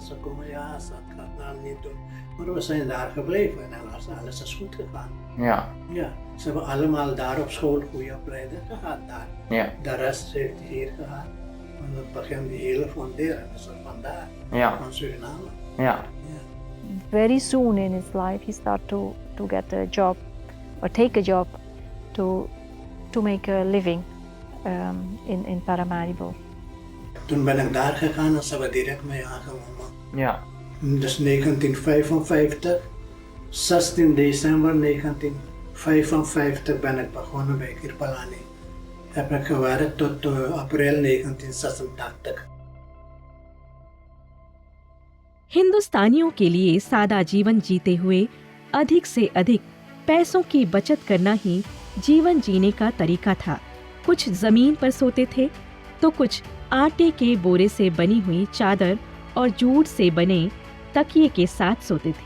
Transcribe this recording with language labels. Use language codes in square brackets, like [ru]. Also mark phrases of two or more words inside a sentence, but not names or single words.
[nl] Ze komen, ze gaat nou niet doen. Maar we zijn daar gebleven en alles is goed gegaan. Ja. Ja, ze hebben allemaal daar op school goede opleiding gehad daar. Ja. De rest heeft hier gehad. En het begint die hele funderen, dus vandaar, van Suriname. Ja. [en] Very soon in his life he started to get a job or take a job to make a living in Paramaribo. [nl] Toen ben ik daar gegaan en ze hebben direct mee aangenomen. Ja. Dus 1955, 16 december 1955 ben ik begonnen bij Kirpalani. Heb ik gewerkt tot april 1986. [hi] हिंदुस्तानियों के लिए सादा जीवन जीते हुए अधिक से अधिक पैसों की बचत करना ही जीवन जीने का तरीका था। कुछ जमीन पर सोते थे तो कुछ आटे के बोरे से बनी हुई चादर और जूट से बने तकिए के साथ सोते थे।